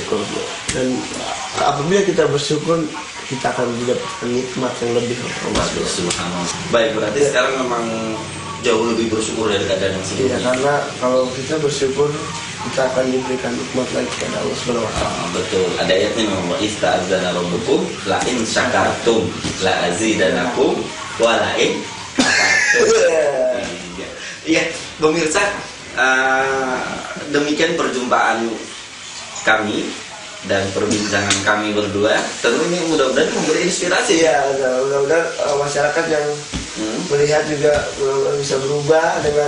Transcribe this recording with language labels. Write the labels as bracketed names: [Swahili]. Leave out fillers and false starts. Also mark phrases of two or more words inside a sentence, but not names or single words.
[Indonesian] Dan apabila kita bersyukur, kita akan mendapatkan nikmat yang lebih. Subhanallah. Baik, berarti sekarang memang jauh lebih bersyukur dari keadaan yang sebelumnya. Iya, karena kalau kita bersyukur, kita akan diberikan nikmat lagi kepada Allah [Arabic] سبحانه وتعالى. [Indonesian] Betul. Ada ayatnya memang [Arabic] تأذن ربكم لئن شكرتم لأزيدنكم ولئن كفرتم. [Indonesian] Iya, pemirsa, demikian perjumpaan kami dan perbincangan kami berdua. Tentu ini mudah-mudahan memberi inspirasi. Ya, mudah-mudahan masyarakat yang melihat juga bisa berubah dengan